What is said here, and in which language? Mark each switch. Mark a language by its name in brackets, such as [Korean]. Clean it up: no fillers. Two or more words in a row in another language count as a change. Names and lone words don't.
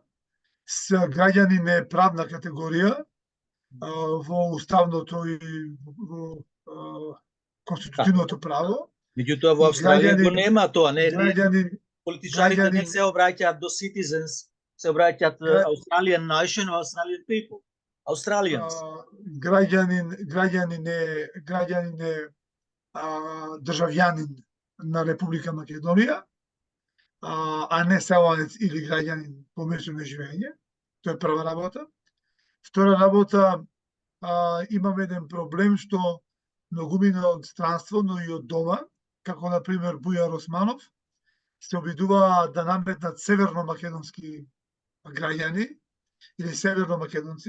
[Macedonian] Граѓанин е правна категорија во уставното и во конститутивното право. Меѓутоа во Австралија го нема тоа, не политичарите не граѓанин- се обраќаат до citizens, се обраќаат [English] Australian nation, Australian people. [Macedonian] Australians. Граѓанин е државјанин на Република Македонија, а не селанец или граѓанин по место на живење. Тоа е прва работа. Втора работа, имам еден проблем што многумина од странство, но и од дома, како на пример Бујар Османов, се обидуваат да наметнат северно-македонски граѓани или северно-македонци.